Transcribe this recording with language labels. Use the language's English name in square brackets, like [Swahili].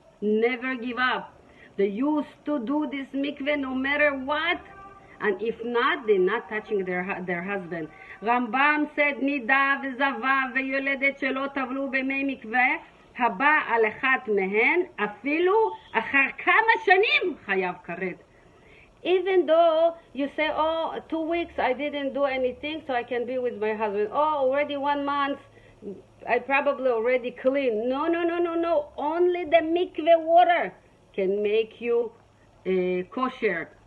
[English] Never give up. They used to do this mikveh no matter what. And if not, they're not touching their husband. Rambam said, [Hebrew] נידה וזבה ויולדת שלא טבלו במי מקווה, הבא על אחת מהן, אפילו אחר כמה שנים חייב כרת. [English] Even though you say, oh, 2 weeks I didn't do anything, so I can be with my husband. Oh, already 1 month, I probably already clean. No. Only the mikveh water can make you kosher.